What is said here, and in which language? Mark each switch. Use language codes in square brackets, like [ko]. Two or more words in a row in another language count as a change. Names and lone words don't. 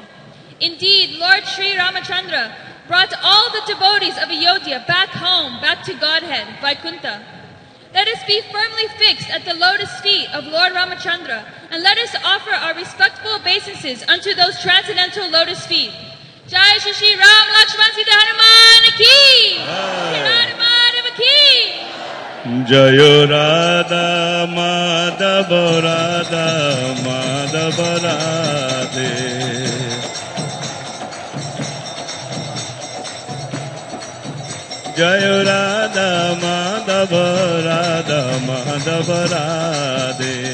[en] Indeed, Lord Sri Ramachandra brought all the devotees of Ayodhya back home, back to Godhead, Vaikuntha. Let us be firmly fixed at the lotus feet of Lord Ramachandra, and let us offer our respectful obeisances unto those transcendental lotus feet. [hi] जय श्री श्री राम लक्ष्मण सीता हनुमान की! श्री हनुमान की! [bn] জয় রাধা মাধব রাধা মাধব রাধে জয় রাধা মাধব রাধা মাধব রাধে